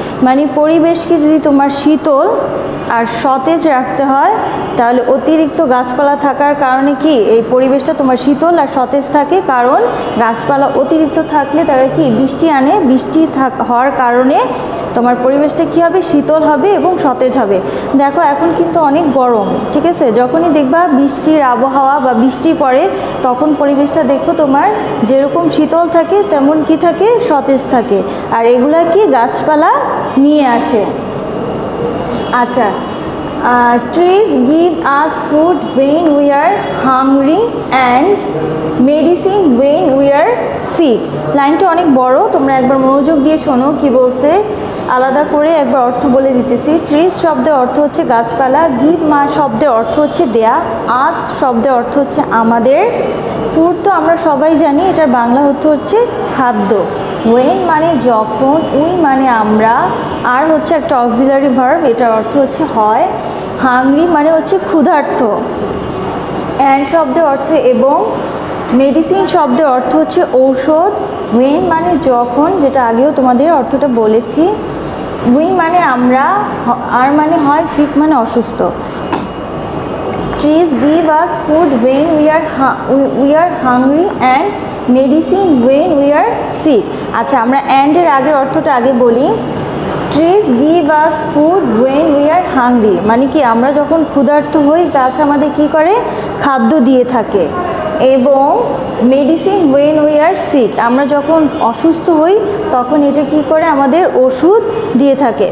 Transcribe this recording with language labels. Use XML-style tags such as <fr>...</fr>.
<bn>মানে পরিবেশকে যদি তোমার শীতল আর সতেজ রাখতে হয় তাহলে অতিরিক্ত গাছপালা থাকার কারণে কি এই পরিবেশটা তোমার শীতল আর সতেজ থাকে, কারণ গাছপালা অতিরিক্ত থাকলে তারা কি বৃষ্টি আনে, বৃষ্টি হওয়ার কারণে তোমার পরিবেশটা কী হবে, শীতল হবে এবং সতেজ হবে। দেখো এখন কিন্তু অনেক গরম, ঠিক আছে, যখনই দেখবা বৃষ্টির আবহাওয়া বা বৃষ্টি পড়ে তখন পরিবেশটা দেখো তোমার যেরকম শীতল থাকে তেমন কি থাকে, সতেজ থাকে, আর এগুলা কি গাছপালা নিয়ে আসে।</bn> <en>আচ্ছা, trees give us food when we are hungry and medicine when we are sick।</en> <bn>লাইনটা অনেক বড়, তোমরা একবার মনোযোগ দিয়ে শোনো কি বলছে, আলাদা করে একবার অর্থ বলে দিতেছি। ট্রিজ শব্দের অর্থ হচ্ছে গাছপালা, গিভ শব্দের অর্থ হচ্ছে দেয়া, আস শব্দের অর্থ হচ্ছে আমাদের, ফুড তো আমরা সবাই জানি এটার বাংলা অর্থ হচ্ছে খাদ্য, ওয়েন মানে যখন, উই মানে আমরা, আর হচ্ছে একটা অক্সিলারি ভার্ব, এটার অর্থ হচ্ছে হয়, হাংরি মানে হচ্ছে ক্ষুধার্ত, অ্যান্ড শব্দের অর্থ এবং, মেডিসিন শব্দের অর্থ হচ্ছে ঔষধ, ওয়েন মানে যখন, যেটা আগেও তোমাদের অর্থটা বলেছি, উই মানে আমরা, আর মানে হয়, সিক মানে অসুস্থ।</bn> <en>Trees give us food when we are hungry and medicine when we are sick।</en> <bn>আচ্ছা, আমরা and এর আগের অর্থটা আগে বলি।</bn> <en>Trees give us food when we are hungry</en> <bn>মানে কি আমরা যখন ক্ষুধার্ত হই গাছ আমাদের কি করে, খাদ্য দিয়ে থাকে, এবং medicine</bn> <en>when we are sick</en> <bn>আমরা যখন অসুস্থ হই তখন এটা কি করে, আমাদের ওষুধ দিয়ে থাকে।</bn>